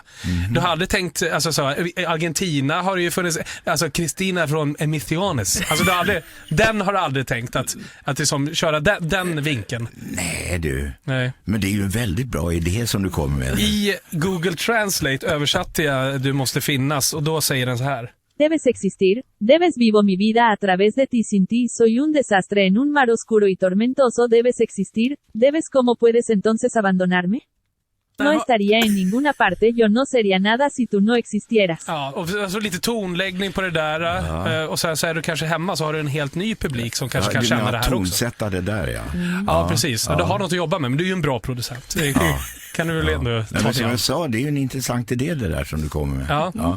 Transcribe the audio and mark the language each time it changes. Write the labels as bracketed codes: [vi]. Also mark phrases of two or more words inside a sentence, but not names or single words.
[sv] Du hade tänkt, alltså så, Argentina har ju funnits, alltså Kristina från Emisiones. Alltså den har aldrig tänkt att liksom köra den vinkeln. Nej du. Nej. Men det är ju en väldigt bra idé som du kommer med. I Google Translate översatte jag "du måste finnas" och då säger den så här. [es] Debes existir, debes vivo mi vida a través de ti sin ti soy un desastre en un mar oscuro y tormentoso debes existir, debes ¿cómo puedes entonces abandonarme? No estaría en ninguna parte, yo no sería nada si tú no existieras. [sv] Ja, och alltså lite tonläggning på det där och sen så är du kanske hemma så har du en helt ny publik som kanske kan känna det här också. Tonsätta det där, ja. Ja, precis. Ja. Du har något att jobba med, men du är ju en bra producent. Kan du väl ändå ta men till som jag sa, det är ju en intressant idé det där som du kommer med. Ja.